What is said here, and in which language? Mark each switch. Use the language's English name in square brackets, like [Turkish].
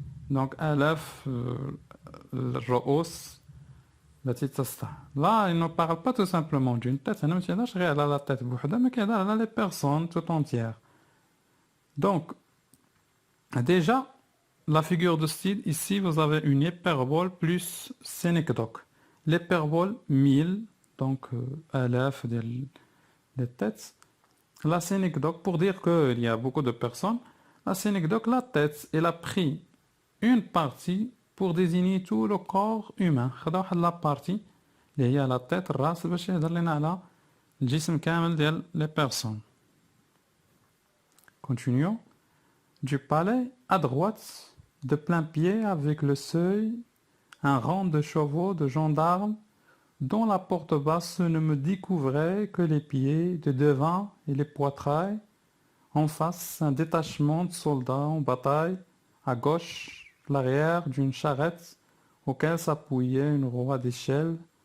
[Arabic] Donc, alaf الرؤوس التي تسطع. [French] Là, il ne parle pas tout simplement d'une tête, il ne [Arabic] كيهضرش غير على [French] la tête [Arabic] بوحدها, [French] mais [Arabic] كيهضر على [French] les personnes tout entières. Donc, déjà, la figure de style, ici, vous avez une hyperbole plus synecdoque. L'hyperbole 1000, donc alaf des têtes. La synecdoque, pour dire qu'il y a beaucoup de personnes, la synecdoque, la tête, elle a pris une partie pour désigner tout le corps humain. [Arabic] خدا واحد [French] la partie [Arabic] اللي هي [French] la tête, [Arabic] الراس, باش يهضر لنا على الجسم كامل ديال les personnes. [French] Continuons. Du palais à droite, de plein pied avec le seuil, un rang de chevaux de gendarmes dont la porte basse ne me découvrait que les pieds de devant et les poitrails. En face, un détachement de soldats en bataille. À gauche, l'arrière d'une charrette auquel s'appuyait une roue d'échelle.